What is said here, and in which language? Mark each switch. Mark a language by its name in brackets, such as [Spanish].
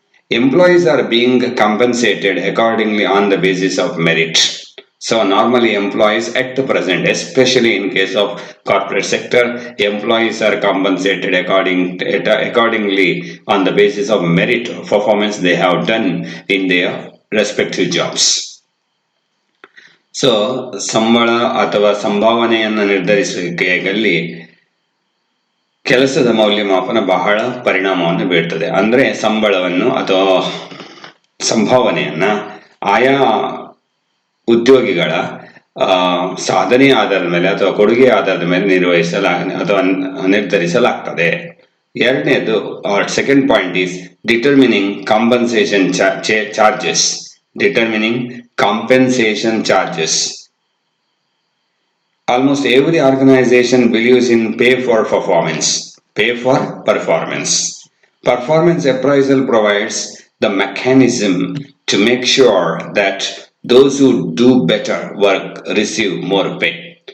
[English] Employees are being compensated accordingly on the basis of merit. So normally employees at the present, especially in case of corporate sector, employees are compensated accordingly on the basis of merit performance they have done in their respective jobs. [Kannada] So ಸಂಬಳ ಅಥವಾ ಸಂಭಾವನೆಯನ್ನು ನಿರ್ಧರಿಸುವಿಕೆಯಲ್ಲಿ ಕೆಲಸದ ಮೌಲ್ಯಮಾಪನ ಬಹಳ ಪರಿಣಾಮವನ್ನು ಬೀರ್ತದೆ. ಅಂದ್ರೆ ಸಂಬಳವನ್ನು ಅಥವಾ ಸಂಭಾವನೆಯನ್ನ ಆಯಾ ಉದ್ಯೋಗಿಗಳ ಸಾಧನೆ ಆಧಾರದ ಮೇಲೆ ಅಥವಾ ಕೊಡುಗೆ ಆಧಾರದ ಮೇಲೆ ಅಥವಾ ನಿರ್ಧರಿಸಲಾಗ್ತದೆ. ಎರಡನೇದು [English] Second point is determining compensation charges. Determining compensation charges. Almost every organization believes in pay for performance. Pay for performance. Performance appraisal provides the mechanism to make sure that those who do better work receive more pay.